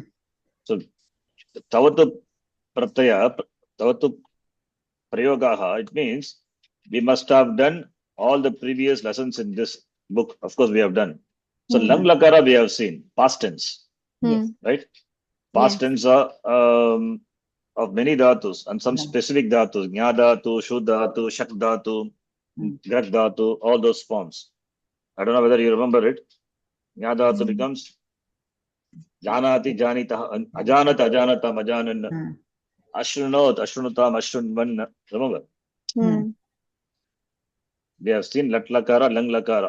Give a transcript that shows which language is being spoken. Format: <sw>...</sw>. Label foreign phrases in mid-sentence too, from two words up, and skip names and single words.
<sa>So Tavatu Pratyaya, Tavatu Prayogaha.</sa> <en>It means we must have done all the previous lessons in this book. Of course, we have done. So</en> <sa>Lang Lakara</sa> <en>we have seen, past tense, Yes. right? Past tense are of many dhatus and some specific dhatus,</en> <sa>Nya dhatu, Shu dhatu, Shak dhatu, Grak dhatu,</sa> <en>all those forms. I don't know whether you remember it.</en> <sa>Nya dhatu becomes Janati, Janita, Ajanat, Ajanatam, Ajanan, Ashrunot, Ashrunutam, Ashrunvan.</sa> <en>Remember? We have seen</en> <sa>Lat Lakara, Lang Lakara.</sa>